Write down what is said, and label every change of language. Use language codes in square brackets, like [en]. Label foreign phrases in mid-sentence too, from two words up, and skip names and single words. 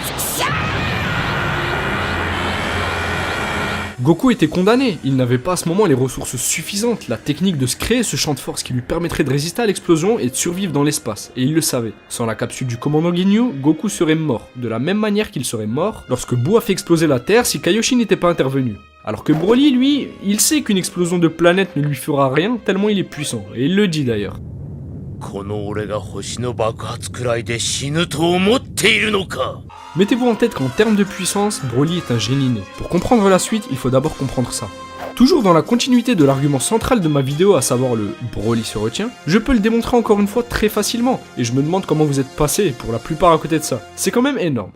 [fr] Goku était condamné, il n'avait pas à ce moment les ressources suffisantes, la technique de se créer ce champ de force qui lui permettrait de résister à l'explosion et de survivre dans l'espace, et il le savait. Sans la capsule du commandant Ginyu, Goku serait mort, de la même manière qu'il serait mort lorsque Boo a fait exploser la Terre si Kaioshin n'était pas intervenu. Alors que Broly, lui, il sait qu'une explosion de planète ne lui fera rien tellement il est puissant, et il le dit d'ailleurs. [ja] この俺が星の爆発くらいで死ぬと思っているのか。 [fr] Mettez-vous en tête qu'en termes de puissance, Broly est un génie né. Pour comprendre la suite, il faut d'abord comprendre ça. Toujours dans la continuité de l'argument central de ma vidéo, à savoir le Broly se retient, je peux le démontrer encore une fois très facilement, et je me demande comment vous êtes passés pour la plupart à côté de ça. C'est quand même énorme.